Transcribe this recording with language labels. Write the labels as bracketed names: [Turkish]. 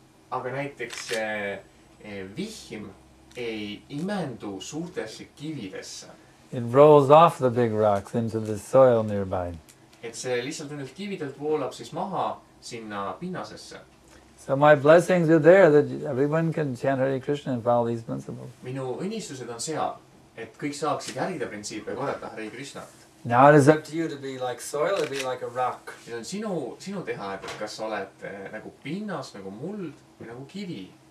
[Estonian] Aga näiteks vihm ei imendu suurtesse kividesse. [English] It rolls off the big rocks into the soil nearby. [Estonian] Et see lihtsalt nendelt kividelt voolab siis maha sinna pinnasesse. [English] So my blessings are there that everyone can chant Hare Krishna and follow these principles. [Estonian] Minu õnnistused on seal, et kõik saaksid järgida printsiipe ja korrata Hare Krishnat. [English] Now it is up to you to be like soil or be like a rock. [Estonian] See on sinu teha, et kas sa oled nagu pinnas, nagu muld või nagu kivi.